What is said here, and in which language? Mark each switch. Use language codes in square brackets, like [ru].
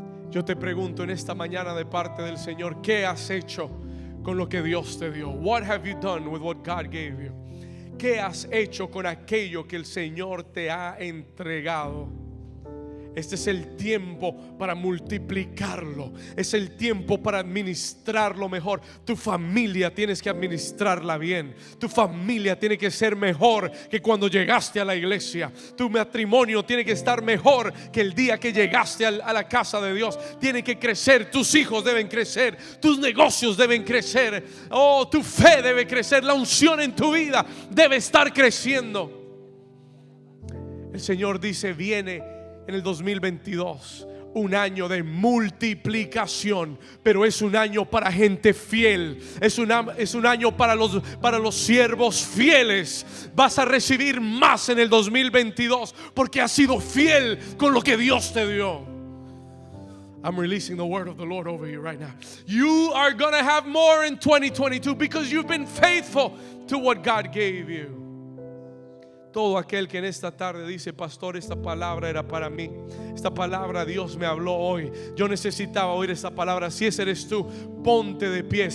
[es] Yo te pregunto en esta mañana de parte del Señor: ¿qué has hecho con lo que Dios te dio? [en] What have you done with what God gave you? [es] ¿Qué has hecho con aquello que el Señor te ha entregado? Este es el tiempo para multiplicarlo. Es el tiempo para administrarlo mejor. Tu familia tienes que administrarla bien. Tu familia tiene que ser mejor que cuando llegaste a la iglesia. Tu matrimonio tiene que estar mejor que el día que llegaste a la casa de Dios. Tiene que crecer. Tus hijos deben crecer. Tus negocios deben crecer. Oh, tu fe debe crecer. La unción en tu vida debe estar creciendo. El Señor dice: viene en el 2022 un año de multiplicación, pero es un año para gente fiel. Es un año para los siervos fieles. Vas a recibir más en el 2022 porque has sido fiel con lo que Dios te dio. [en] I'm releasing the word of the Lord over you right now. You are gonna have more in 2022 because you've been faithful to what God gave you. [es] Todo aquel que en esta tarde dice: pastor, esta palabra era para mí, esta palabra Dios me habló hoy, yo necesitaba oír esta palabra. Si ese eres tú, ponte de pie.